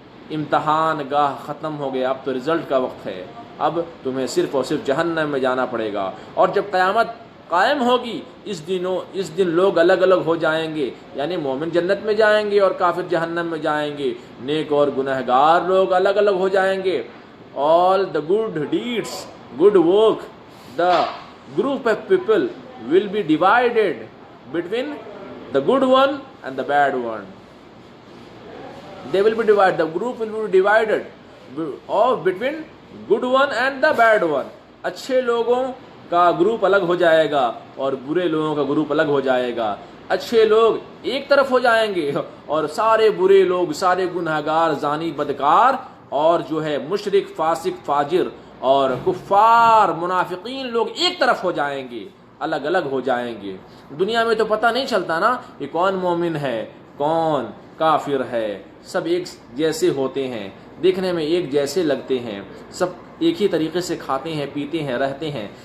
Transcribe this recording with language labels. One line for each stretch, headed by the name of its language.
Urdu: امتحان گاہ ختم ہو گیا، اب تو رزلٹ کا وقت ہے، اب تمہیں صرف اور صرف جہنم میں جانا پڑے گا۔ اور جب قیامت قائم ہوگی اس دن لوگ الگ الگ ہو جائیں گے، یعنی مومن جنت میں جائیں گے اور کافر جہنم میں جائیں گے، نیک اور گنہگار لوگ الگ الگ ہو جائیں گے۔
English: all the good deeds, good work, the group of people will be divided between the good one and the bad one. They will be divided, the group will be divided between good one and the bad one.
Urdu: اچھے لوگوں کا group الگ ہو جائے گا اور برے لوگوں کا group الگ ہو جائے گا۔ اچھے لوگ ایک طرف ہو جائیں گے اور سارے برے لوگ، سارے گنہگار، زانی، بدکار اور جو ہے مشرک، فاسق، فاجر اور کفار، منافقین لوگ ایک طرف ہو جائیں گے، الگ الگ ہو جائیں گے۔ دنیا میں تو پتہ نہیں چلتا نا کہ کون مومن ہے کون کافر ہے، سب ایک جیسے ہوتے ہیں، دیکھنے میں ایک جیسے لگتے ہیں، سب ایک ہی طریقے سے کھاتے ہیں، پیتے ہیں، رہتے ہیں،